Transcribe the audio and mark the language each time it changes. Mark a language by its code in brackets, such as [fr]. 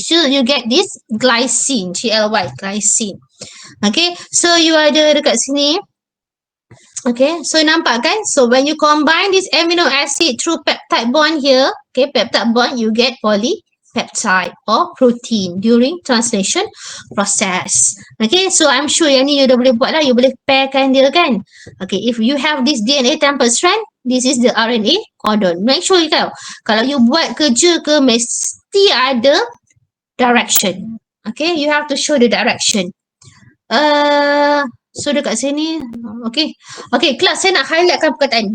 [en] So you get this glycine, GLY, glycine. [ms] Okay, so you ada dekat sini. Okay, so nampak kan? [en] So when you combine this amino acid through peptide bond here, okay, peptide bond, you get polypeptide or protein during translation process. [ms] Okay, [en] so I'm sure [ms] yang ni you dah boleh buat lah, you boleh pairkan dia kan? [en] Okay, if you have this DNA template strand, this is the RNA codon. Make sure you tahu. [ms] Kalau you buat kerja ke, mesti ada direction. [en] Okay, you have to show the direction. [ms] So dekat sini, okay, class, saya nak highlightkan perkataan.